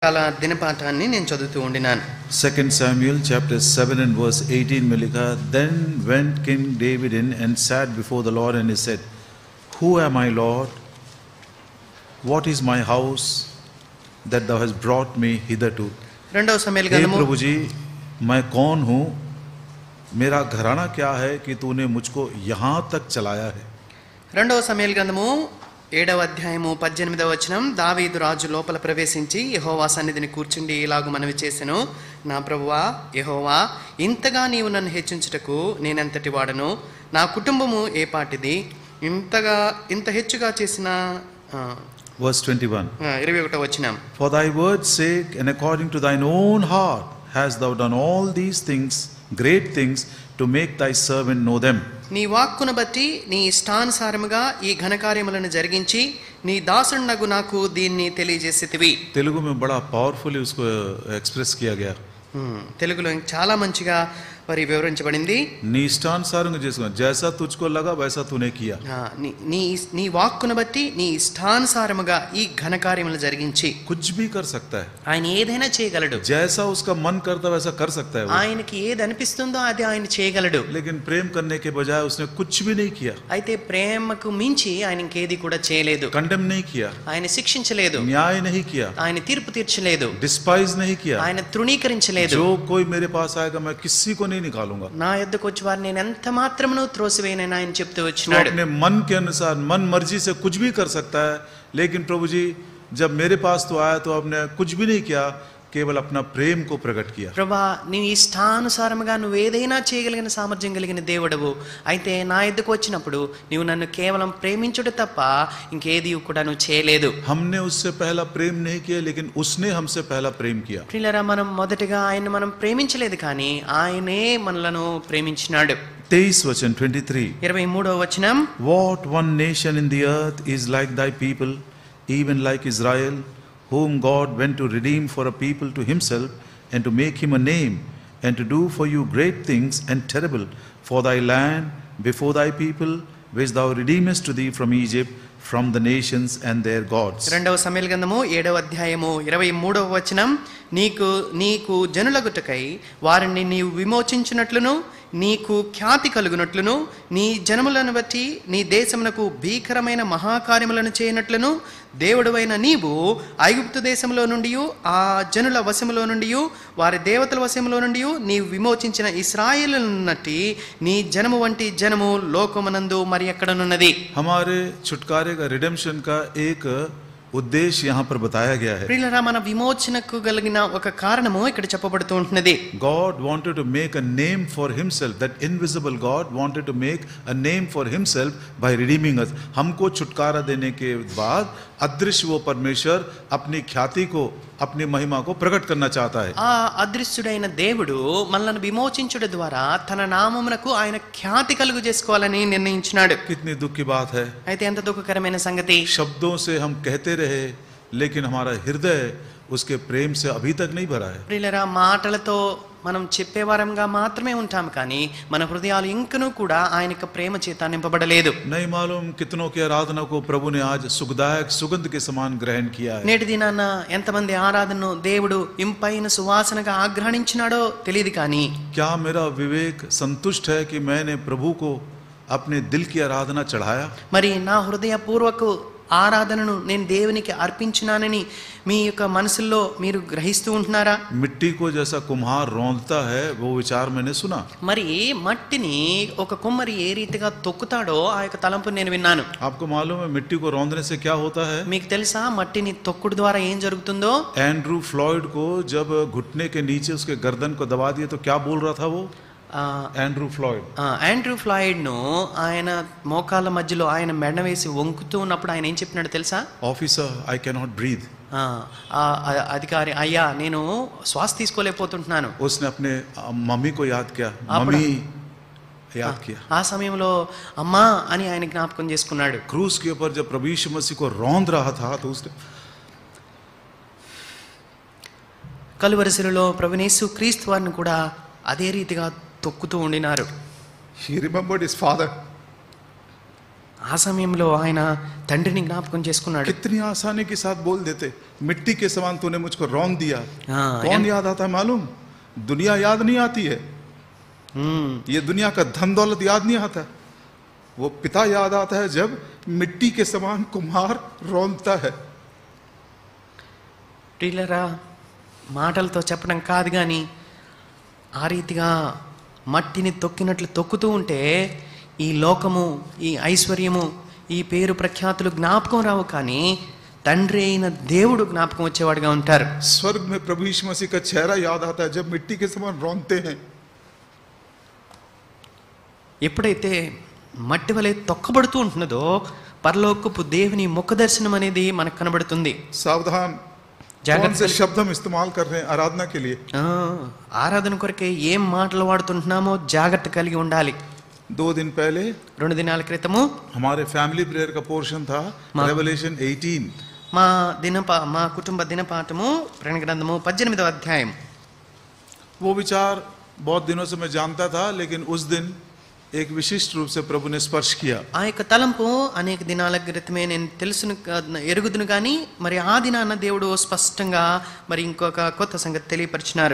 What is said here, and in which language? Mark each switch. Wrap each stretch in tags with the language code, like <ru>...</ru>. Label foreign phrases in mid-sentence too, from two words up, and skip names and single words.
<te>చాలా దినపాఠాన్ని నేను చదువుతూ ఉండినాను.</te> <en>2 Samuel chapter 7 and verse 18</en> <hi>में लिखा,</hi> <en>Then went King David in and sat before the Lord, and he said, Who am I, Lord? What is my house that thou hast brought me hitherto?</en> <te>రెండవ సమూయేలు</te> <hi>हे</hi> <te>గ్రంథము</te> <hi>प्रभु जी, मैं कौन हूँ? मेरा घराना क्या है कि तूने मुझको यहाँ तक चलाया है?</hi> <te>రెండవ సమూయేలు గ్రంథము 7వ అధ్యాయము 18వ వచనం. దావీదు రాజు లోపల ప్రవేశించి యెహోవా సన్నిధిని కూర్చుండి ఇలాగు మనవి చేసెను, నా ప్రభువా యెహోవా, ఇంతగా నీవు నన్ను హెచ్చించుటకు నేనెంతటి వాడను? నా కుటుంబము ఏ పాటిది? ఇంత హెచ్చుగా చేసిన</te> <en>Verse 21.</en> <te>21వ వచనం.</te> <en>For thy word's sake and according to thine own heart hast thou done all these things, great things, to make thy servant know them.</en> <te>నీ వాక్కును బట్టి నీ ఇష్టానుసారముగా ఈ ఘనకార్యములను జరిగించి నీ దాసుడనగు నాకు దీన్ని తెలియజేసితివి.</te> <hi>तेलुगु में बड़ा पावरफुली उसको एक्सप्रेस किया गया.</hi> <te>తెలుగులో చాలా మంచిగా మరి వివరించబడింది. నీ ఇష్టానుసారంగా చేసుకున్నా,</te> <hi>जैसा तुझको लगा वैसा तूने किया.</hi> <te>నీ వాక్కును బట్టి నీ ఇష్టానుసారముగా ఈ ఘనకార్యములు జరిగించి.</te> <hi>कुछ भी कर सकता है,</hi> <te>ఆయన ఏదైనా చేయగలడు.</te> <hi>जैसा उसका मन करता वैसा कर सकता है.</hi> <te>ఆయనకి ఏది అనిపిస్తుందో అది ఆయన చేయగలడు.</te> <hi>लेकिन प्रेम करने के बजाय उसने कुछ भी नहीं किया.</hi> <te>అయితే ప్రేమకు మించి ఆయన ఇంకేది కూడా చేయలేదు.</te> <hi>कंडेम नहीं किया,</hi> <te>ఆయన శిక్షించలేదు.</te> <hi>न्याय नहीं किया,</hi> <te>ఆయన తీర్పు తీర్చలేదు.</te> <hi>डिस्पाइज़ नहीं किया,</hi> <te>ఆయన తృణీకరించలేదు.</te> <hi>जो कोई मेरे पास आएगा मैं किसी को नहीं निकालूंगा.</hi> <te>నా యొద్దకు వచ్చి వారిని నేను ఎంత మాత్రమును త్రోసివేయనని ఆయన చెప్తూ వచ్చినాడు.</te> <hi>अपने मन के अनुसार मन मर्जी से कुछ भी कर सकता है, लेकिन प्रभु जी जब मेरे पास तो आया तो आपने कुछ भी नहीं किया, కేవలం अपना ప్రేమ को प्रकट किया.</hi> <te>ప్రభా, నీ ఇష్టానుసారముగా నువ్వు ఏదైనా చేయగలిగిన సామర్థ్యం కలిగిన దేవుడవు. అయితే నా ఎద్దుకు వచ్చినప్పుడు నీవు నన్ను కేవలం ప్రేమించుట తప్ప ఇంకేది కూడా నువ్వు చేయలేదు.</te> <hi>हमने उससे पहला प्रेम नहीं किया, लेकिन उसने हमसे पहला प्रेम किया.</hi> <te>ప్రియులారా, మనం మొదటగా ఆయన మనం ప్రేమించలేదు, కానీ ఆయనే మనలను ప్రేమించినాడు.</te> <hi>23 वचन 23.</hi> <te>23వ వచనం.</te> <en>What one nation in the earth is like thy people, even like Israel, whom God went to redeem for a people to himself, and to make him a name, and to do for you great things and terrible for thy land before thy people, which thou redeemest to thee from Egypt, from the nations and their gods.</en> <te>రెండవ సమూయేలు గ్రంథము 7వ అధ్యాయము 23వ వచనం. నీకు జనులగుటకై వారిని నీవు విమోచించినట్లును, నీకు ఖ్యాతి కలుగునట్లును, నీ జనములను బట్టి నీ దేశమునకు భీకరమైన మహాకార్యములను చేయనట్లును, దేవుడవైన నీవు ఐగుప్తు దేశంలో నుండి ఆ జనుల వశములో నుండి వారి దేవతల వశములో నుండి నీవు విమోచించిన ఇశ్రాయేలునట్టి నీ జనము వంటి జనము లోకమునందు మరి ఎక్కడనున్నది.</te> <hi>हमारे छुटकारे का रिडेम्पशन का एक उद्देश्य यहाँ पर बताया गया है.</hi> <te>ప్రియులారా, మన విమోచనకు కలిగిన ఒక కారణము ఇక్కడ చెప్పబడుతూ ఉంటున్నది.</te> <en>God wanted to make a name for himself. That invisible God wanted to make a name for himself by redeeming us.</en> <hi>हमको छुटकारा देने के बाद अदृश्य वो परमेश्वर अपनी ख्याति को, अपनी महिमा को प्रकट करना चाहता है.</hi> <te>ఆ అదృశ్యుడైన దేవుడు మనల్ని విమోచించుట ద్వారా తన నామమునకు ఆయన ఖ్యాతి కలుగు చేసుకోవాలని నిర్ణయించినాడు.</te> <hi>कितनी दुख की बात है.</hi> <te>అయితే ఎంత దుఃఖకరమైన సంగతి.</te> <hi>शब्दों से हम कहते रहे, लेकिन हमारा हृदय उसके प्रेम से अभी तक नहीं भरा है.</hi> <te>ప్రియులారా, మాటలతో మనం చెప్పేవారంగా మాత్రమే ఉంటాం, కానీ మన హృదయాలు ఇంకనూ కూడా ఆయన యొక్క ప్రేమ చేత నింపబడలేదు.</te> <hi>नहीं मालूम कितनों की आराधना को प्रभु ने आज सुखदायक सुगंध के समान ग्रहण किया है.</hi> <te>నేటి దినాన ఎంతమంది ఆరాధనను దేవుడు ఇంపైన సువాసనగా ఆగ్రహించినాడో తెలియదు, కానీ</te> <hi>क्या मेरा विवेक संतुष्ट है कि मैंने प्रभु को अपने दिल की आराधना चढ़ाया?</hi> <te>మరి నా హృదయపూర్వక ఆరాధనను నేను దేవునికి అర్పించినానని మీ యొక్క మనసుల్లో మీరు గ్రహిస్తూ ఉంటున్నారా?</te> <hi>मिट्टी को जैसा कुम्हार रौंदता है, वो विचार मैंने सुना.</hi> <te>మరి మట్టిని ఒక కుమ్మరి ఏ రీతిగా తొక్కుతాడో ఆ యొక్క తలంపు నేను విన్నాను.</te> <hi>आपको मालूम है मिट्टी को रौंदने से क्या होता है?</hi> <te>మీకు తెలుసా మట్టిని తొక్కుడు ద్వారా ఏం జరుగుతుందో?</te> <hi>एंड्रू फ्लॉयड को जब घुटने के नीचे उसके गर्दन को दबा दिए तो क्या बोल रहा था वो?</hi> <te>ఆండ్రూ ఫ్లాయిడ్ ను ఆయన మోకాళ్ళ మధ్యలో ఆయన మెడ వేసి వంకుతూ ఉన్నప్పుడు ఆయన ఏం చెప్పినాడు తెలుసా?</te> <en>Officer, I cannot breathe.</en> <te>అధికారి, అయ్యా నేను శ్వాస తీసుకోలేకపోతుంటున్నాను.</te> <hi>उसने अपने मम्मी को याद किया, मम्मी याद किया.</hi> <te>ఆ సమయంలో అమ్మా అని ఆయన జ్ఞాపకం చేసుకున్నాడు.</te> <hi>क्रूस के ऊपर जब प्रभु यीशु मसीह को रौंद रहा था तो उसने</hi> <te>కలువరి శిలువలో ప్రభువైన యేసు క్రీస్తు వారిని కూడా అదే రీతిగా తొక్కుతూ ఉండినారు.</te> <en>He remembered his father.</en> <te>ఆ సమయంలో ఆయన తండ్రిని జ్ఞాపకం చేసుకున్నాడు.</te> <hi>कितनी आसानी के साथ बोल देते, मिट्टी के समान तूने मुझको रौंद दिया। हाँ, कौन याद आता है मालूम? दुनिया याद नहीं आती है, ये दुनिया का धन दौलत याद नहीं आता, वो पिता याद आता है जब मिट्टी के समान कुम्हार रौंदता है।</hi> <te>ప్రియులారా, మాటలతో చెప్పడం కాదు కానీ ఆ రీతిగా మట్టిని తొక్కినట్లు తొక్కుతూ ఉంటే ఈ లోకము, ఈ ఐశ్వర్యము, ఈ పేరు ప్రఖ్యాతులు జ్ఞాపకం రావు, కానీ తండ్రి అయిన దేవుడు జ్ఞాపకం వచ్చేవాడుగా ఉంటారు.</te> <hi>स्वर्ग में प्रभु यीशु मसीह का चेहरा याद आता है जब मिट्टी के समान रौंदते हैं।</hi> <te>ఎప్పుడైతే మట్టి వలె తొక్కబడుతూ ఉంటున్నదో పరలోకపు దేవుని ముఖ దర్శనం అనేది మనకు కనబడుతుంది.</te> <hi>सावधान, कौन से शब्द हम इस्तेमाल कर रहे हैं आराधना के लिए?</hi> <te>ఆరాధన కొరకే ఏం మాటలు వాడుతుంటున్నామో జాగ్రత్త కలిగి ఉండాలి.</te> <hi>2 दिन पहले</hi> <te>2 దినాల క్రితము</te> <hi>हमारे</hi> <en>family prayer</en> <hi>का पोर्शन था रेवलेशन 18।</hi> <te>మా కుటుంబ దినపాఠము ప్రకటన గ్రంథము 18వ అధ్యాయం.</te> <hi>वो विचार बहुत दिनों से मैं जानता था, लेकिन उस दिन एक विशिष्ट रूप से प्रभु ने स्पर्श किया।</hi> <te>ఆ యొక్క తలంపు అనేక దినాల క్రితమే నేను ఎరుగుదును కానీ మరి ఆ దినాన దేవుడు స్పష్టంగా మరి ఇంకొక కొత్త సంగతి తెలియపరిచినారు.</te>